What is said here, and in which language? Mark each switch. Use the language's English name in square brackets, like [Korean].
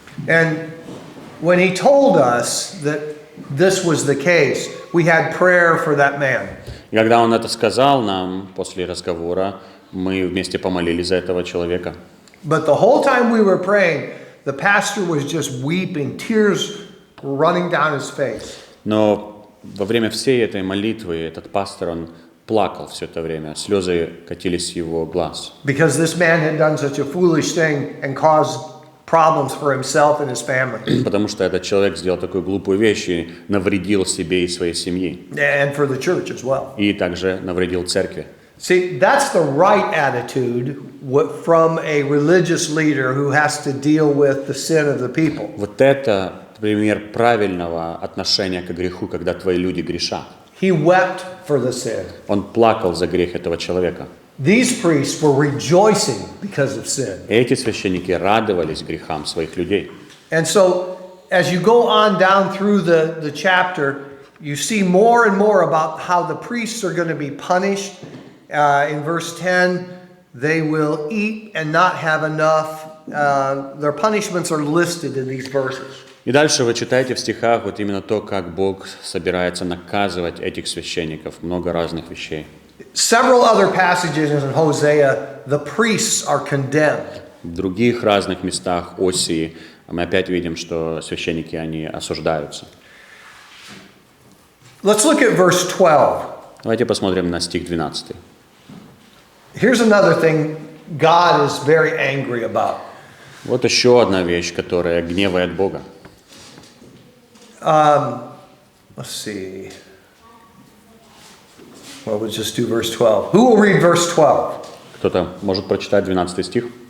[English] And when he told us that this was the case, we had prayer for that man. [Russian] И когда он это сказал нам после разговора, мы вместе помолились за этого человека. [English] But the whole time we were praying, the pastor was just weeping, tears were running down his face. [Russian] Но во время всей этой молитвы этот пастор, он плакал все это время, слезы катились с его глаз. [English] Because this man had done such a foolish thing and caused problems for himself and his family. [Russian] Потому что этот человек сделал такую глупую вещь и навредил себе и своей семье. [English] And for the church as well. [Russian] И также навредил церкви. [English] See, that's the right attitude from a religious leader who has to deal with the sin of the people. [Russian] Вот это пример правильного отношения к греху, когда твои люди грешат. [English] He wept for the sin. [Russian] Он плакал за грех этого человека. [English] These priests were rejoicing because of sin. [Russian] Эти священники радовались грехам своих людей. [English] And so, as you go on down through the chapter, you see more and more about how the priests are going to be punished. In verse 10, they will eat and not have enough. Their punishments are listed in these verses. [Russian] И дальше вы читаете в стихах вот именно то, как Бог собирается наказывать этих священников, много разных вещей. [English] Several other passages in Hosea, the priests are condemned. [Russian] В других разных местах Осии мы опять видим, что священники, они осуждаются. [English] Let's look at verse 12. [Russian] Давайте посмотрим на стих 12. [English] Here's another thing God is very angry about. [Russian] Вот еще одна вещь, которая гневает Бога. [English] Let's see. Well, we'll just do verse 12. Who will read verse 12? [Russian] Кто-то может прочитать 12 стих?